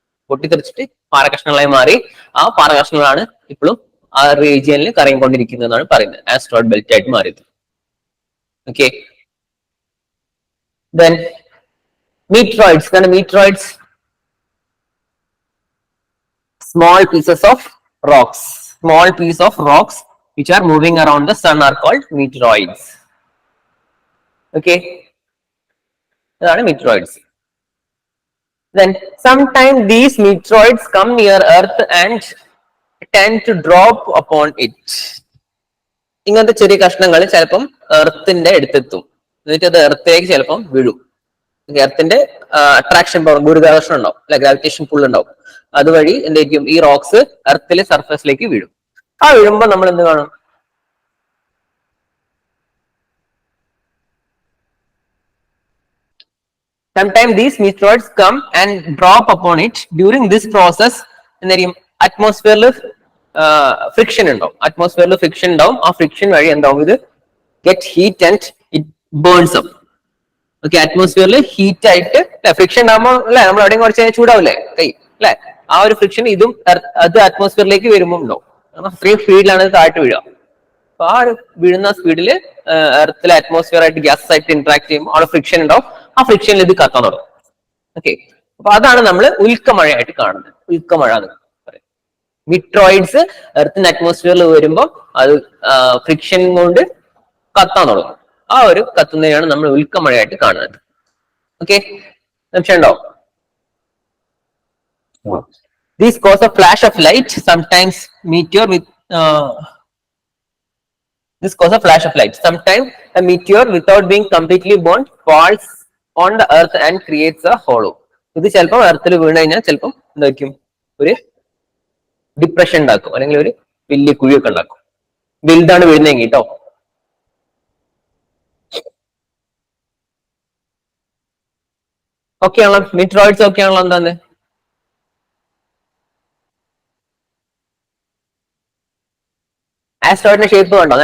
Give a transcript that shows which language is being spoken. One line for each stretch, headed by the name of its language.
Malayalam: പൊട്ടിത്തെറിച്ചിട്ട് പാറകഷ്ണങ്ങളായി മാറി ആ പാറകഷ്ണങ്ങളാണ് ഇപ്പോഴും ആ റീജിയനിൽ കറങ്ങിക്കൊണ്ടിരിക്കുന്നതെന്നാണ് പറയുന്നത്. ആസ്ട്രോയിഡ് ബെൽറ്റ് ആയിട്ട് മാറിയത്. Okay,
English: Then meteoroids. Then meteoroids, small pieces of rocks. Small piece of rocks which are moving around the sun are called meteoroids. Okay,
Malayalam: അതാണ്
English: meteoroids. Then sometimes these meteoroids come near Earth and tend to drop upon it.
Malayalam: ഇങ്ങനത്തെ ചെറിയ കഷ്ണങ്ങൾ ചിലപ്പം എർത്തിന്റെ അടുത്തെത്തും, എന്നിട്ട് അത് എർത്തിലേക്ക് ചിലപ്പം വീഴും. എർത്തിന്റെ attraction power, ഗുരുത്വാകർഷണം ഉണ്ടാവും, അല്ലെ, ഗ്രാവിറ്റേഷൻ പുൾ ഉണ്ടാവും. അതുവഴി എന്തായിരിക്കും ഈ റോക്സ് എർത്തിലെ സർഫസിലേക്ക് വീഴും. ആ വീഴുമ്പോ നമ്മൾ എന്ത് കാണും?
English: Sometimes these meteoroids come and drop upon it. During this process,
Malayalam: എന്തായിരിക്കും അറ്റ്മോസ്ഫിയറിൽ ഫ്രിക്ഷൻ ഉണ്ടാവും. അറ്റ്മോസ്ഫിയറിൽ ഫ്രിക്ഷൻ ഉണ്ടാവും. ആ ഫ്രിക്ഷൻ വഴി എന്താവും, ഇത്
English: Get heat and it burns up.
Malayalam: Okay, അറ്റ്മോസ്ഫിയറിൽ heat ആയിട്ട് ഫ്രിക്ഷൻ ഉണ്ടാകുമ്പോൾ അല്ലെ നമ്മൾ എവിടെയും കുറച്ച് ചൂടാവില്ലേ കൈ, അല്ലെ? ആ ഒരു ഫ്രിക്ഷൻ ഇതും അത് അറ്റ്മോസ്ഫിയറിലേക്ക് വരുമ്പോൾ ഉണ്ടാവും. കാരണം അത്രയും സ്പീഡിലാണ് ഇത് താഴ്ത്ത് വീഴുക. അപ്പൊ ആ ഒരു വീഴുന്ന സ്പീഡിൽ എർത്തിലെ അറ്റ്മോസ്ഫിയർ ആയിട്ട് ഗ്യാസ് ആയിട്ട് ഇന്ററാക്ട് ചെയ്യുമ്പോൾ അവിടെ ഫ്രിക്ഷൻ ഉണ്ടാവും. ആ ഫ്രിക്ഷനിൽ ഇത് കത്താൻ തുടങ്ങും. ഓക്കെ, അപ്പൊ അതാണ് നമ്മൾ ഉൽക്കമഴയായിട്ട് കാണുന്നത്. ഉൽക്കമഴ എന്ന് പറയും. മീറ്ററോയിഡ്സ് എർത്തിന്റെ അറ്റ്മോസ്ഫിയറിൽ വരുമ്പോൾ അത് ഫ്രിക്ഷൻ കൊണ്ട് കത്താൻ തുടങ്ങും. ആ ഒരു കത്തുന്നതിനാണ് നമ്മൾ ഉൽക്കമഴയായിട്ട് കാണുന്നത്. ഓക്കെ, സംശയം ഉണ്ടോ?
English: These cause a flash of light. Sometimes meteor with this cause a flash of light. Sometimes a meteor without being completely burnt falls on the earth and creates a hollow.
Malayalam: ഇത് ചിലപ്പോൾ എർത്തിൽ വീണ് കഴിഞ്ഞാൽ ചിലപ്പം എന്തായിരിക്കും, ഒരു depression ഉണ്ടാക്കും, അല്ലെങ്കിൽ ഒരു വലിയ കുഴിയൊക്കെ ഉണ്ടാക്കും. വലുതാണ് വീഴുന്നെങ്കിൽ കേട്ടോ. ഓക്കെ ആണല്ലോ, മീറ്ററോയിഡ്സ് ഒക്കെ ആണല്ലോ. എന്താന്ന് ആസ്ട്രോയിഡിന്റെ ഷേപ്പ് കണ്ടോ?